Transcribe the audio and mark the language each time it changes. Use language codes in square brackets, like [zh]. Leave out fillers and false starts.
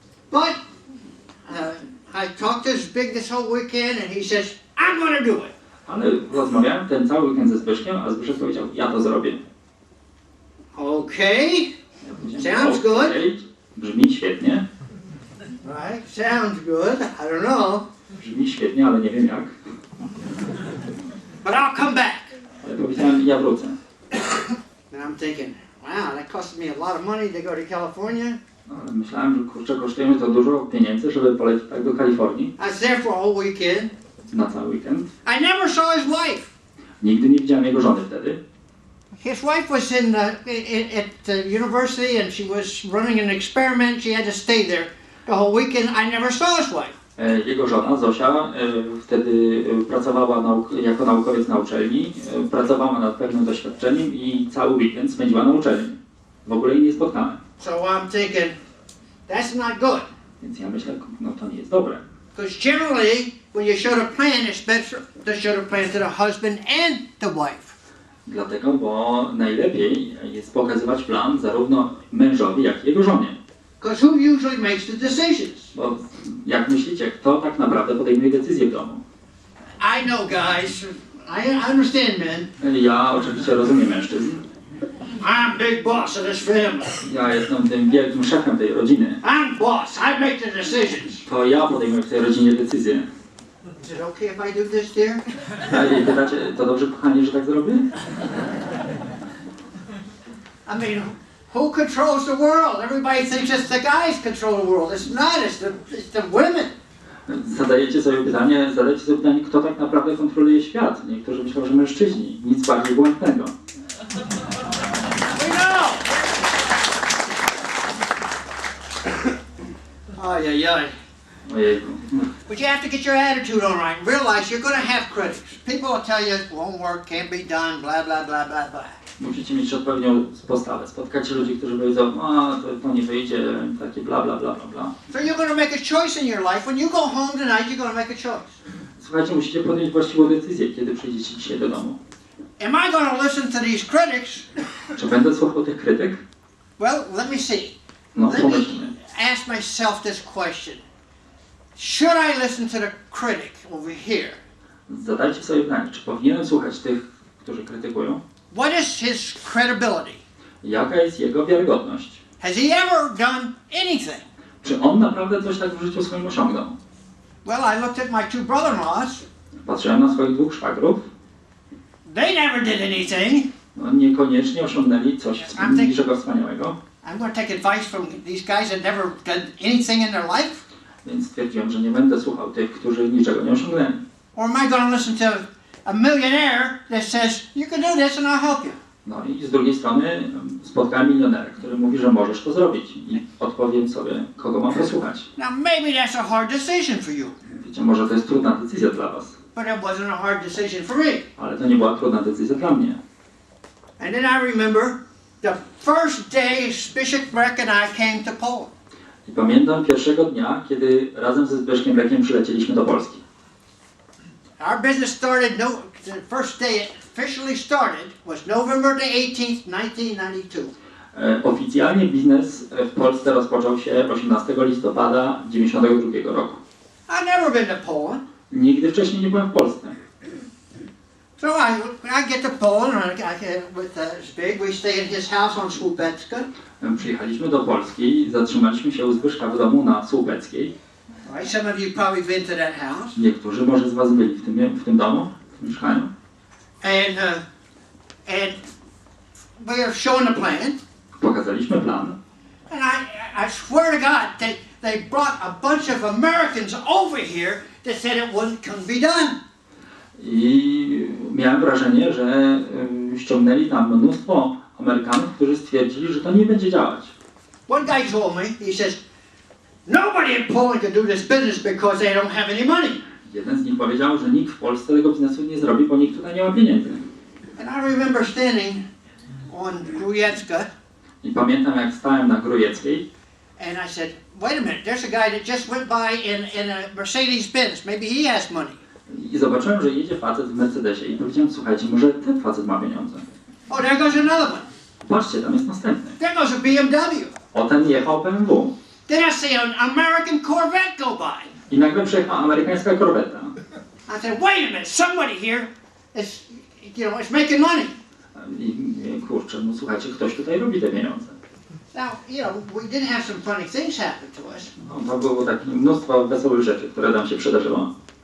[en] But I talked to Zbig this whole weekend and he says, I'm going to do it. [pl] Ale rozmawiałem ten cały weekend ze Zbyszkiem, a Zbyszek powiedział, ja to zrobię. [en] Okay. [pl] Ja powiedziałem, [en] Sounds good. [pl] "Okej, brzmi świetnie, [en] Right, sounds good. I don't know. [pl] brzmi świetnie, ale nie wiem jak. [en] But I'll come back. [pl] Ja powiedziałem, ja wrócę. [en] And I'm thinking, wow, that cost me a lot of money to go to California. [pl] No, ale myślałem, że kurczę, kosztuje mi to dużo pieniędzy, żeby polecieć tak do Kalifornii [en] I was there for a whole weekend. [pl] na cały weekend. [en] I never saw his wife. [pl] Nigdy nie widziałem jego żony wtedy. [en] His wife was at the university and she was running an experiment. She had to stay there the whole weekend. I never saw his wife. [pl] Jego żona, Zosia, wtedy pracowała jako naukowiec na uczelni, pracowała nad pewnym doświadczeniem i cały weekend spędziła na uczelni. W ogóle jej nie spotkałem. [en] So I'm thinking, that's not good. [pl] Więc ja myślę, no to nie jest dobre. [en] Because generally, when you show the plan, it's better to show the plan to the husband and the wife. [pl] Dlatego, bo najlepiej jest pokazywać plan zarówno mężowi, jak i jego żonie. [en] Because who usually makes the decisions? [pl] Bo jak myślicie, kto tak naprawdę podejmuje decyzję w domu? [en] I know, guys. I understand, men. [pl] Ja oczywiście rozumiem mężczyzn. [en] I'm big boss of this family. [pl] Ja jestem tym wielkim szefem tej rodziny. [en] I'm boss. I make the decisions. [pl] To ja podejmuję w tej rodzinie decyzję. [en] Is it okay if I do this, dear? [pl] A i pytacie, to dobrze kochanie, że tak zrobię? [en] I mean, Who controls the world? Everybody thinks it's the guys control the world. It's not, it's the women. [pl] Zadajcie sobie pytanie, kto tak naprawdę kontroluje świat. Niektórzy myślą, że mężczyźni. Nic bardziej błędnego. [en] We know. [pl] Ojej. Ojejku. [en] But you have to get your attitude on right and realize you're going to have critics. People will tell you it won't work, can't be done, blah, blah, blah, blah, blah. [pl] Musicie mieć odpowiednią postawę. Spotkacie ludzi, którzy powiedzą, to nie wyjdzie, takie bla, bla, bla, bla, bla. [en] So you're going to make a choice in your life. When you go home tonight, you're going to make a choice. [pl] Słuchajcie, musicie podjąć właściwą decyzję, kiedy przyjdziecie dzisiaj do domu. [en] Am I going to listen to these critics? [pl] Czy będę słuchał tych krytyk? [en] Well, let me see. [pl] No, [en] Let [pl] pomyślmy. [en] me ask myself this question. Should I listen to the critic over here? [pl] Zadajcie sobie pytanie, czy powinienem słuchać tych, którzy krytykują? [en] What is his credibility? [pl] Jaka jest jego wiarygodność? [en] Has he ever done anything? [pl] Czy on naprawdę coś tak w życiu swoim osiągnął? [en] Well, I looked at my two brother-in-laws. [pl] Patrzyłem na swoich dwóch szwagrów. [en] They never did anything. [pl] No, niekoniecznie osiągnęli coś niczego wspaniałego. [en] I'm going to take advice from these guys that never did anything in their life? [pl] Więc stwierdziłem, że nie będę słuchał tych, którzy niczego nie osiągnęli. [en] Or am I going to listen to a millionaire that says, you can do this and I'll help you? [pl] No i z drugiej strony spotkałem milionera, który mówi, że możesz to zrobić. I odpowiem sobie, kogo mam posłuchać. [en] Now maybe that's a hard decision for you, [pl] Wiecie, może to jest trudna decyzja dla was, [en] but it wasn't a hard decision for me. [pl] ale to nie była trudna decyzja dla mnie. [en] And then I remember the first day Bishop Breck and I came to Poland. [pl] I pamiętam pierwszego dnia, kiedy razem ze Zbyszkiem Breckiem przylecieliśmy do Polski. [en] Our business started, the first day it officially started was November the 18th, 1992. [pl] Oficjalnie biznes w Polsce rozpoczął się 18 listopada 1992 roku. [en] I've never been to Poland. [pl] Nigdy wcześniej nie byłem w Polsce. [en] So I get to Poland with Zbig. We stay in his house on Słupecka. [pl] Przyjechaliśmy do Polski i zatrzymaliśmy się u Zbyszka w domu na Słupeckiej. [en] Right, some of you probably been to that house. [pl] Niektórzy może z was byli w tym domu, w tym mieszkaniu. [en] And we are showing the plan. [pl] Pokazaliśmy plan. [en] And I swear to God, they brought a bunch of Americans over here that said it couldn't be done. [pl] I miałem wrażenie, że ściągnęli tam mnóstwo Amerykanów, którzy stwierdzili, że to nie będzie działać. [en] One guy told me, he says, nobody in Poland can do this business because they don't have any money. [pl] Jeden z nich powiedział, że nikt w Polsce tego biznesu nie zrobi, bo nikt tutaj nie ma pieniędzy. [en] And I remember standing on Grujecka. [pl] I pamiętam, jak stałem na Grujeckiej. [en] And I said, wait a minute, there's a guy that just went by in a Mercedes-Benz. Maybe he has money. [pl] I zobaczyłem, że jedzie facet w Mercedesie i powiedziałem, słuchajcie, może ten facet ma pieniądze. [en] Oh, there goes another one. [pl] Patrzcie, tam jest następny. [en] There goes a BMW. [pl] O, ten jechał BMW. [en] Then I see an American Corvette go by. [pl] I nagle przejechała amerykańska korweta. [en] I said, wait a minute, somebody here is, is making money. [pl] I kurczę, no słuchajcie, ktoś tutaj robi te pieniądze. [en] Now, we did have some funny things happen to us. [pl] No, to było takie mnóstwo wesołych rzeczy, które nam się przydarzyło.